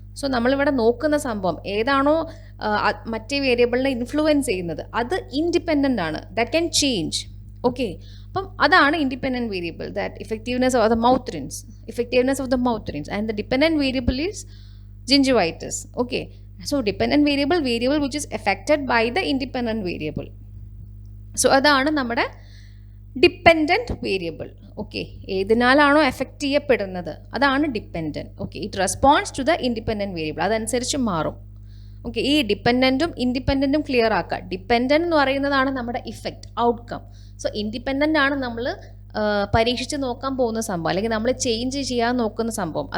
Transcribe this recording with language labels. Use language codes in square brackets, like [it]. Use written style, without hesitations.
[ml] So നമ്മളിവിടെ നോക്കുന്ന സംഭവം ഏതാണോ മറ്റേ വേരിയബിളിനെ ഇൻഫ്ലുവൻസ് ചെയ്യുന്നത്, അത് ഇൻഡിപെൻഡൻ്റ് ആണ്, [en] That can change. Okay, [ml] അപ്പം അതാണ് [en] Independent variable, that effectiveness of the mouth rinse, effectiveness of the mouth rinse, and the dependent variable is gingivitis. Okay, so dependent variable which is affected by the independent variable. [ml] So അതാണ് നമ്മുടെ dependent variable. Okay, ഏതിനാലാണോ effect ചെയ്യപ്പെടുന്നത് അതാണ് dependent. Okay, [en] it response to the independent variable, [ml] അതനുസരിച്ച് മാറും. Okay, ഈ ഡിപ്പെൻഡൻറ്റും ഇൻഡിപെൻഡൻറ്റും clear ആക്കുക. Dependent എന്ന് പറയുന്നതാണ് നമ്മുടെ ഇഫക്റ്റ്, ഔട്ട്കം. സോ ഇൻഡിപെൻഡൻ്റ് ആണ് നമ്മൾ പരീക്ഷിച്ച് നോക്കാൻ പോകുന്ന സംഭവം, അല്ലെങ്കിൽ നമ്മൾ ചേഞ്ച് ചെയ്യാൻ നോക്കുന്ന സംഭവം.